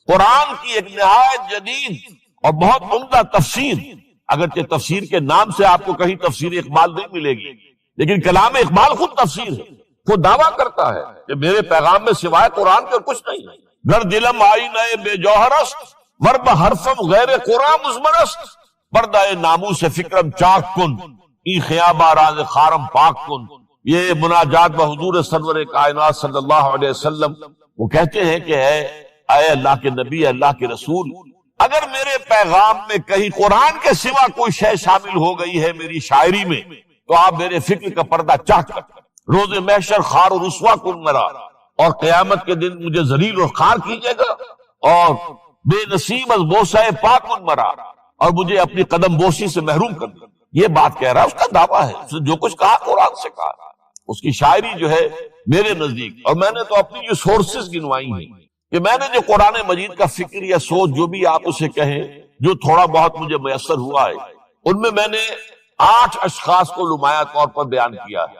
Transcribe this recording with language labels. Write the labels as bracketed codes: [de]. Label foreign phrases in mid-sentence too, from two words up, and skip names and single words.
[ur] قرآن کی ایک نہایت جدید اور بہت عمدہ تفسیر، اگرچہ تفسیر کے نام سے آپ کو کہیں تفسیر اقبال نہیں ملے گی، لیکن کلام اقبال خود تفسیر ہے۔ وہ دعویٰ کرتا ہے کہ میرے پیغام میں سوائے قرآن کے کچھ نہیں ہے۔ [fa] گر دلم آئی نئے بے جوہرست، ورب حرفم غیر قرآن مزمرست، پردہ ناموس فکرم چاک کن، ای خیابہ راز خارم پاک کن۔ [ur] یہ مناجات بحضور سرور کائنات صلی اللہ علیہ وسلم، وہ کہتے ہیں کہ اے اللہ کے نبی، اللہ کے رسول، اگر میرے پیغام میں کہیں قرآن کے سوا کوئی شے شامل ہو گئی ہے میری شاعری میں تو آپ میرے فکر کا پردہ چاک کر، [fa] روز محشر خار و رسوا کن مرا، [ur] اور قیامت کے دن مجھے ذلیل اور خار کیجئے گا، اور [fa] بے نصیب از بوسہ پاک کن مرا، [ur] اور مجھے اپنی قدم بوسی سے محروم کر دیا۔ یہ بات کہہ رہا ہے، اس کا دعویٰ ہے، اس نے جو کچھ کہا قرآن سے کہا۔ اس کی شاعری جو ہے میرے نزدیک، اور میں نے تو اپنی جو سورسز گنوائی ہیں کہ میں نے جو قرآن مجید کا فکر یا سوچ جو بھی آپ اسے کہیں، جو تھوڑا بہت مجھے میسر ہوا ہے، ان میں نے 8 اشخاص کو نمایاں طور پر بیان کیا ہے۔